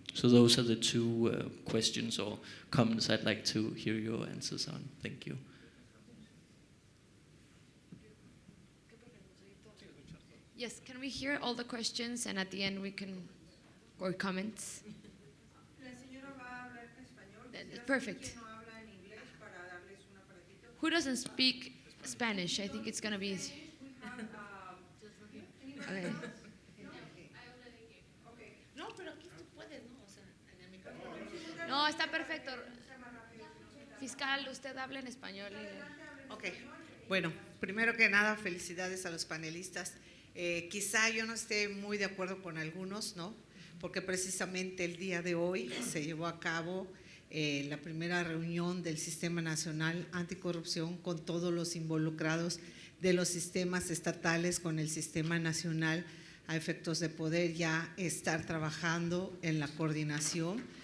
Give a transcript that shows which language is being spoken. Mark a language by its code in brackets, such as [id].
[en] So those are the two questions or comments I'd like to hear your answers on. Thank you. Yes, can we hear all the questions and at the end we can, or comments? [es] La señora va a hablar en español. Quisiera [en] Perfect. [es] saber quién no habla en inglés para darles un aparatito. [en] Who doesn't speak Spanish? I think it's going to be easy. Okay. [es] No, pero aquí tú puedes, ¿no? O sea, en el micrófono. No, está perfecto. Fiscal, usted habla en español. Ok, bueno, primero que nada, felicidades a los panelistas. Quizá yo no esté muy de acuerdo con algunos, ¿no? Porque precisamente el día de hoy se llevó a cabo la primera reunión del Sistema Nacional Anticorrupción con todos los involucrados de los sistemas estatales con el Sistema Nacional a efectos de poder ya estar trabajando en la coordinación.